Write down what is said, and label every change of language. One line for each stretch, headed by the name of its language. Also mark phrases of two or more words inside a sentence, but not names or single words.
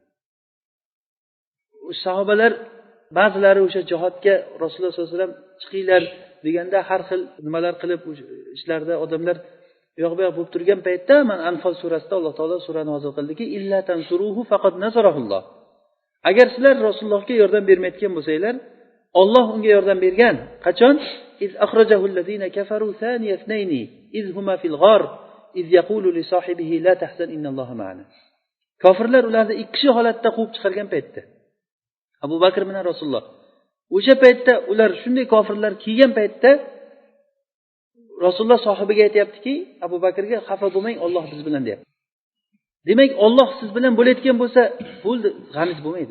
Uzbek: Sahobalar ba'zilari o'sha jihodga Rasululloh
Arabic: صلى الله عليه وسلم
Uzbek: chiqinglar deganda har xil nimalar qilib ishlarda odamlar yo'q-bu-yoq bo'lib turgan paytda mana Anfal surasida Alloh taolo surani nozil qildiki,
Arabic: "إلا تنصروه فقد نصره الله."
Uzbek: Agar sizlar Rasulullohga yordam bermayotgan bo'lsanglar, Alloh unga yordam bergan. Qachon?
Arabic: "إذ أخرجه الذين كفروا ثاني اثنين إذ هما في الغار إذ يقول لصاحبه لا تحزن إن الله معنا."
Uzbek: Kofirlar ularni ikki kishi holatda quvib chiqargan paytda Abu Bakr bilan Rasululloh. O'sha paytda ular shunday kofirlar kelgan paytda Rasululloh sohibiga aytayaptiki, Abu Bakrga, "Xafa bo'lmang, Alloh biz bilan" deyapti. Demak, Alloh siz bilan bo'layotgan bo'lsa, bo'ldi, g'amingiz bo'lmaydi.